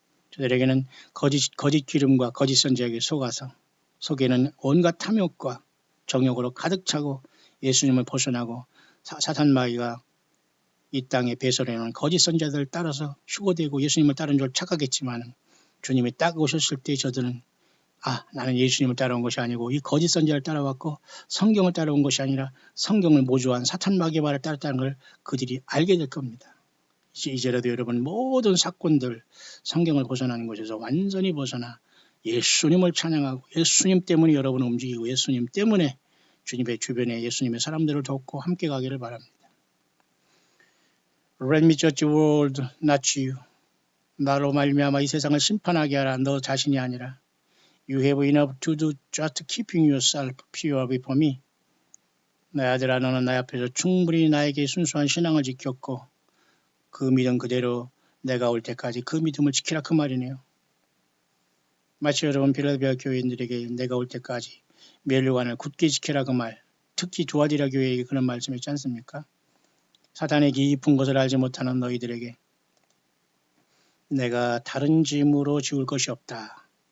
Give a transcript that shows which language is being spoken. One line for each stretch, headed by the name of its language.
Korean: 저들에게는 거짓 기름과 거짓 선지자에게 속에는 온갖 탐욕과 정욕으로 가득 차고 예수님을 벗어나고 사탄 마귀가 이 땅에 배설해놓은 거짓 선지자들을 따라서 휴거되고 예수님을 따른 줄 착각했지만 주님이 딱 오셨을 때 저들은 나는 예수님을 따라온 것이 아니고 이 거짓 선지자를 따라왔고 성경을 따라온 것이 아니라 성경을 모조한 사탄 마귀의 말을 따랐다는 걸 그들이 알게 될 겁니다. 이제라도 여러분 모든 사건들 성경을 벗어나는 곳에서 완전히 벗어나 예수님을 찬양하고 예수님 때문에 여러분을 움직이고 예수님 때문에 주님의 주변에 예수님의 사람들을 돕고 함께 가기를 바랍니다.
English: Let me judge the world, not you.
Korean: 나로 말미암아 이 세상을 심판하게 하라. 너 자신이 아니라.
English: You have enough to do just keeping yourself pure before me.
Korean: 내 아들아 너는 나 앞에서 충분히 나에게 순수한 신앙을 지켰고 그 믿음 그대로 내가 올 때까지 그 믿음을 지키라 그 말이네요. 마치 여러분 필라델피아 교인들에게 내가 올 때까지 멸류관을 굳게 지키라 그 말. 특히 두아디라 교회에게 그런 말씀했지 않습니까? 사탄의 깊은 것을 알지 못하는 너희들에게 내가 다른 짐으로 지울 것이 없다.